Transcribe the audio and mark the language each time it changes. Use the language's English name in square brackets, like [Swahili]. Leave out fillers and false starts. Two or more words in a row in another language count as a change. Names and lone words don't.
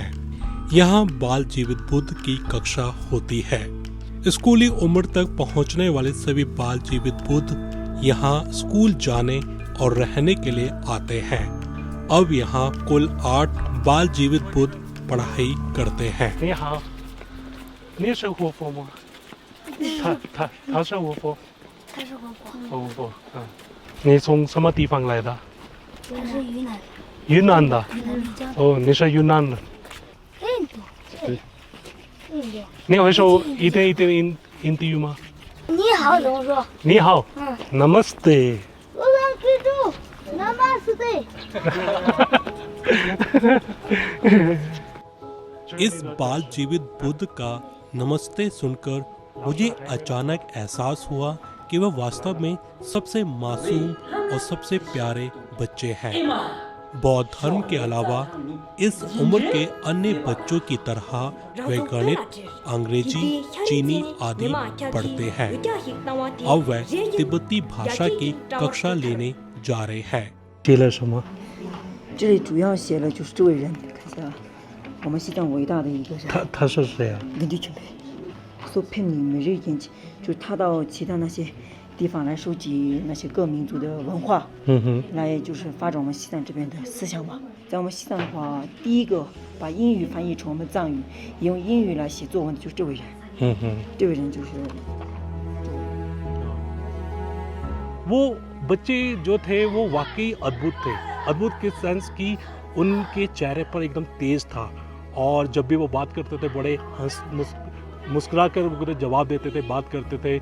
[Hindi] यहाँ बाल जीवित बुद्ध की कक्षा होती है। स्कूली उम्र तक पहुँचने वाले सभी बाल जीवित बुद्ध यहाँ स्कूल जाने और रहने के लिए आते हैं। अब यहाँ कुल 8 बाल जीवित बुद्ध पढ़ाई करते हैं। [Chinese] 你好，你是活佛吗？他是活佛。他是活佛。活佛，嗯。你从什么地方来的？他是云南。云南的。云南丽江。哦，你是云南的。印度。对。印度。你会说一点印地语吗？你好怎么说？你好。Namaste。我想记住 ，Namaste。 [Hindi] इस बाल जीवित बुद्ध का नमस्ते सुनकर मुझे अचानक एहसास हुआ कि वह वास्तव में सबसे मासूम और सबसे प्यारे बच्चे हैं। बौद्ध धर्म के अलावा इस उम्र के अन्य बच्चों की तरह वे गणित, अंग्रेजी, चीनी आदि पढ़ते हैं। अब वे तिब्बती भाषा की कक्षा लेने जा रहे हैं। [Chinese] 写了什么？这里主要写了就是这位人，看一下，我们西藏伟大的一个人。他是谁啊？根据准备，所骗你每日研究，就是他到其他那些地方来收集那些各民族的文化，来就是发展我们西藏这边的思想嘛。在我们西藏的话，第一个把英语翻译成我们藏语，用英语来写作文的就是这位人。这位人就是。 [Hindi] वो बच्चे जो थे वो वाकई अद्भुत थे। अद्भुत के सेंस कि उनके चेहरे पर एकदम तेज था और जब भी वो बात करते थे बड़े मुस्कुरा कर जवाब देते थे, बात करते थे।